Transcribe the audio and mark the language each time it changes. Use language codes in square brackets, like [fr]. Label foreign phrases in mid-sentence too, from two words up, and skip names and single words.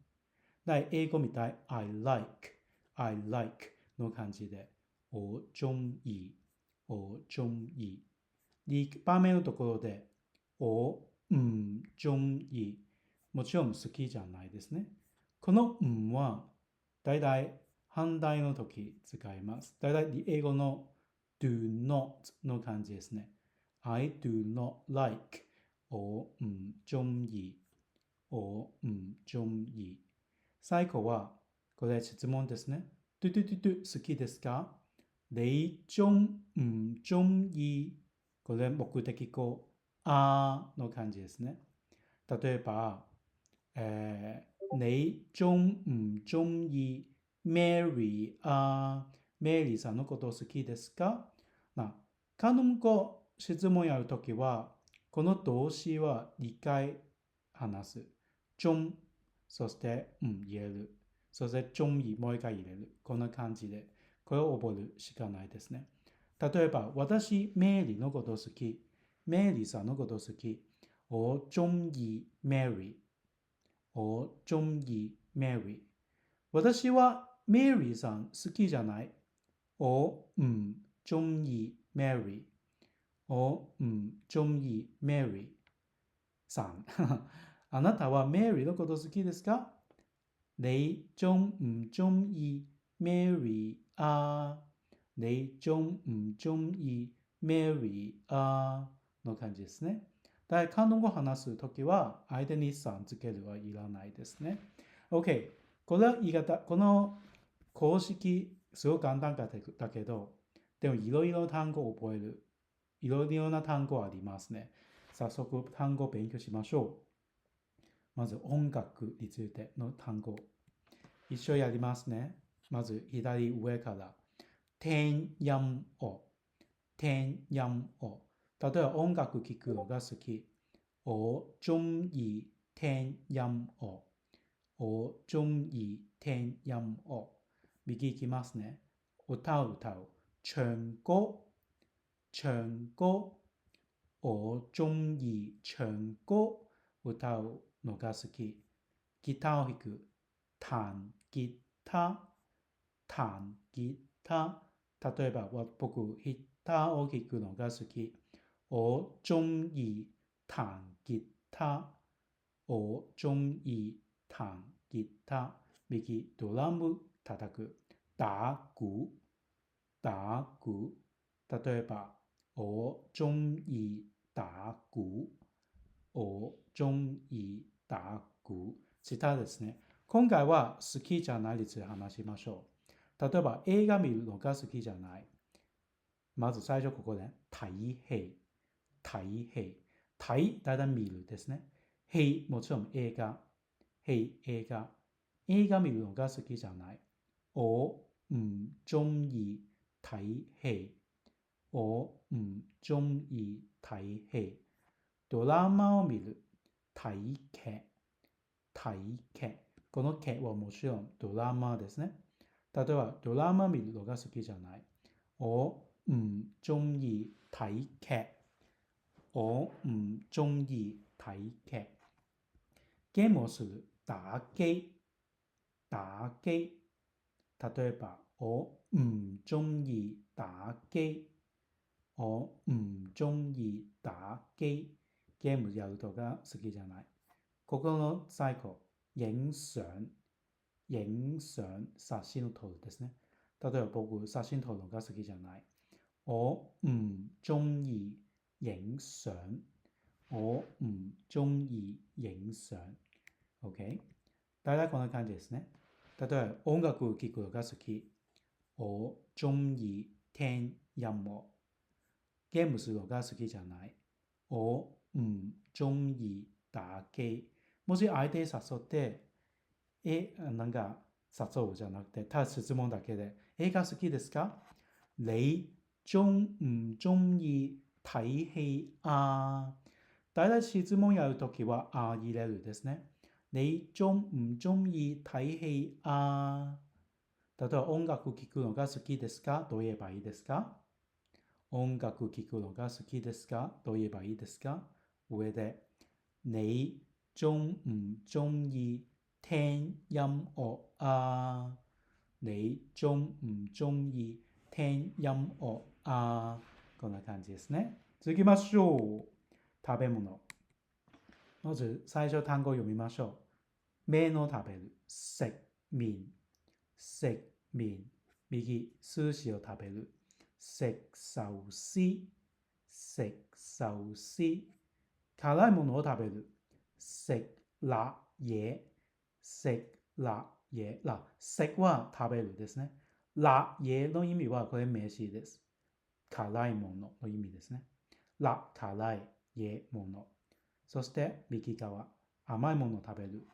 [ja] 英語みたい [en] I like [ja] の感じで [yue] 我中意、我中意。 [ja] 2番目のところで [yue] 我唔中意。 [ja] もちろん好きじゃないですね。このんはだいたい反対の時使います。だいたい英語の [en] do not [ja] の感じですね。 [en] I do not like [yue] 我唔中意。我唔中意。 [ja] 最後はこれ質問ですね。トゥトゥトゥトゥ好きですか？ [yue] 你中唔中意？ [ja] これ目的語あの感じですね。例えば、 [yue] 你中唔中意 [ja] Mary あ Mary さんのこと好きですか？カノン語質問やるときは、この動詞は2回話す。中、そして入れる。そして中にもう一回入れる。こんな感じで、これを覚えるしかないですね。例えば、私、メリーのこと好き。メリーさんのこと好き。 [yue] 我中意 Mary。我中意 Mary。 [ja] 私はメリーさん好きじゃない。 [yue] 我唔中意 Mary。我唔中意 Mary さん。 [ja] あなたはメリーのこと好きですか？ [yue] 你中唔中意 Mary 啊？你中唔中意 Mary あ？ [ja] の感じですね。だから、関東語を話すときは、間にさんつけるはいらないですね。OK。これは言い方、この公式、すごく簡単だけど、でもいろいろ単語を覚える。いろいろな単語ありますね。早速単語を勉強しましょう。まず音楽についての単語。一緒やりますね。まず左上から。 [yue] 听音乐。听音乐。 [ja] 例えば音楽聴くのが好き。 [yue] 我中意聽音樂。我中意聽音樂。 [ja] 右行きますね。歌う歌う。 [yue] 唱歌。唱歌。我中意唱歌。 [ja] 歌うのが好き。ギターを弾く。 [yue] 彈ギター。彈ギター。 [ja] 例えば僕、ギターを弾くのが好き。 [yue] 我中意彈吉他。我中意彈吉他。 [ja] 右、ドラム叩く。 [yue] 打鼓。打鼓。例えば、我中意打鼓。我中意打鼓。 [ja] 下ですね。今回は好きじゃないについて話しましょう。例えば、映画見るのが好きじゃない。まず最初ここで、 [yue] 睇戲。睇戲。睇、 [ja] 大体見るですね。戲、もちろん映画。戲、映画。映画見るのが好きじゃない。 [yue] 我唔中意睇戲。我唔中意睇戲。 [ja] ドラマを見る。 [yue] 睇劇。睇劇。 [ja] この劇はもちろんドラマですね。例えば、ドラマ見るのが好きじゃない。 [yue] 我唔中意睇劇。我唔中意睇劇。 [ja] ゲームをする。 [yue] 打機。打機。例えば、我唔中意打機。我唔中意打機。 [ja] ゲームやるのが好きじゃない。ここの最後、 [yue] 影相。影相、 [ja] 写真を撮るですね。例えば僕、写真撮るのが好きじゃない。 [yue] 我唔中意影相。我唔中意影相。OK？ [ja] 大体こんな感じですね。例えば音楽を聴くのが好き。 [yue] 我中意聽音樂。 [ja] ゲームするのが好きじゃない。 [yue] 我唔中意打機。 [ja] もし相手誘って、なんか誘うじゃなくて、ただ質問だけで、映画好きですか？ [yue] 你中唔中意睇戲啊？ [ja] 大体質問やるときは入れるですね。 [yue] 你中唔中意睇戲啊？ [ja] 例えば音楽聴くのが好きですかと言えばいいですか？音楽聴くのが好きですかと言えばいいですか？上で、 [yue] 你中唔中意聽音樂啊？你中唔中意聽音樂あ？ [ja] こんな感じですね。続きましょう。食べ物。まず最初単語を読みましょう。麺を食べる。 [yue] 食麵。食麵。 [ja] 右、寿司を食べる。 [yue] 食壽司。食壽司。 [ja] 辛いものを食べる。 [yue] 食辣嘢。食辣嘢。 [ja] 食は食べるですね。辣嘢の意味はこれ名詞です。辛いものの意味ですね。辣、辛い、嘢、もの。そして右側、甘いものを食べる。